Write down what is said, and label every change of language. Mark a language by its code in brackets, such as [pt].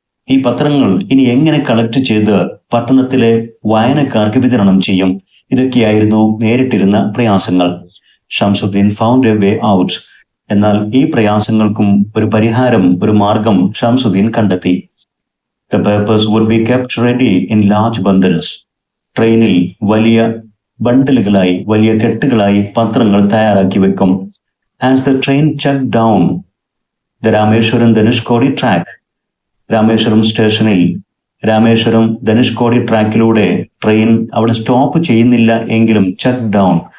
[ml] ഈ പത്രങ്ങൾ ഇനി എങ്ങനെ കളക്ട് ചെയ്ത് പട്ടണത്തിലെ വായനക്കാർക്ക് വിതരണം ചെയ്യും? ഇതൊക്കെയായിരുന്നു നേരിട്ടിരുന്ന പ്രയാസങ്ങൾ. [en] Shamsuddin found a way out. [ml] എന്നാൽ ഈ പ്രയാസങ്ങൾക്കും ഒരു പരിഹാരം, ഒരു മാർഗം ഷംസുദ്ദീൻ കണ്ടെത്തി. [en] The papers would be kept ready in large bundles. [ml] ട്രെയിനിൽ വലിയ ബണ്ടിലുകളായി, വലിയ കെട്ടുകളായി പത്രങ്ങൾ തയ്യാറാക്കി വെക്കും. [en] As the train chugged down the Rameshwaram Dhanushkodi track, [ml] Rameswaram സ്റ്റേഷനിൽ രാമേശ്വരം ധനുഷ്കോടി ട്രാക്കിലൂടെ ട്രെയിൻ അവിടെ സ്റ്റോപ്പ് ചെയ്യുന്നില്ല എങ്കിലും ചക്ക് ഡൗൺ,